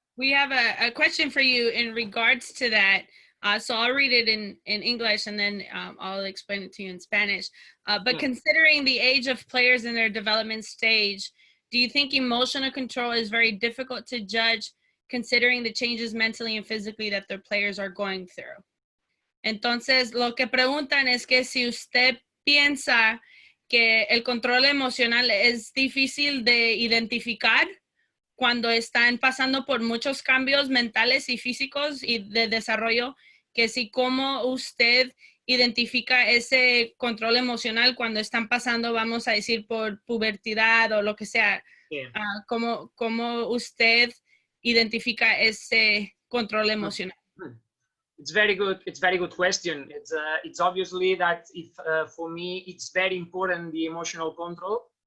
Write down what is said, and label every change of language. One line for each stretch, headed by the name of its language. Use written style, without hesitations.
English: We have a question for you in regards to that. So I'll read it in English and then I'll explain it to you in Spanish. But considering the age of players in their development stage, do you think emotional control is very difficult to judge considering the changes mentally and physically that their players are going through?
Spanish: Entonces, lo que preguntan es que si usted piensa que el control emocional es difícil de identificar cuando están pasando por muchos cambios mentales y físicos y de desarrollo, que si cómo usted identifica ese control emocional cuando están pasando, vamos a decir, por pubertad o lo que sea. Yeah. ¿Cómo usted identifica ese control emocional?
English: It's very good. It's very good question. It's obviously that if for me it's very important the emotional control.